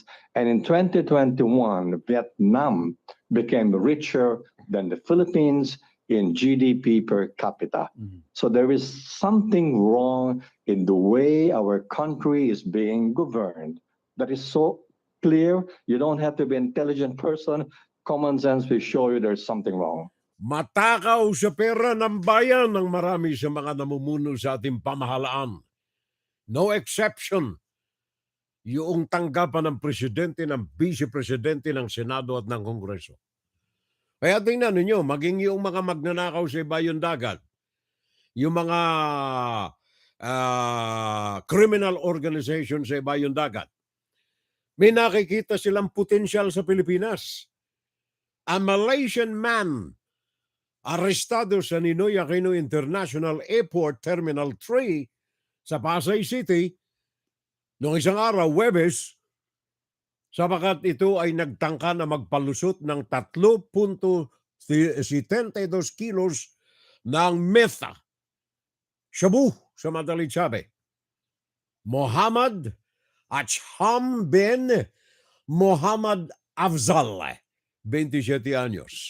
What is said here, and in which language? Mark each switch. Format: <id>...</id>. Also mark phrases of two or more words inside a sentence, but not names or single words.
<en>And in 2021, Vietnam became richer than the Philippines in GDP per capita. So there is something wrong in the way our country is being governed that is so clear. You don't have to be an intelligent person. Common sense will show you there's something wrong.</en> <tl>Matakaw sa pera ng bayan ng marami sa mga namumuno sa ating pamahalaan.</tl> <en>No exception.</en> <tl>Yung tanggapan ng presidente, ng vice-presidente, ng Senado at ng Kongreso. Kaya tingnan ninyo, maging yung mga magnanakaw sa ibayong dagat, yung mga</tl> <en>criminal organization</en> <tl>sa ibayong dagat, may nakikita silang potensyal sa Pilipinas.</tl> <en>A Malaysian man</en> <tl>arestado sa Ninoy Aquino International Airport Terminal 3 sa Pasay City noong isang araw, Huwebes, sapagat ito ay nagtangka na magpalusot ng 3.72 kilos ng metha. Shabu sa madaling sabi. Muhammad Acham bin Muhammad Afzal, 27 anyos.</tl>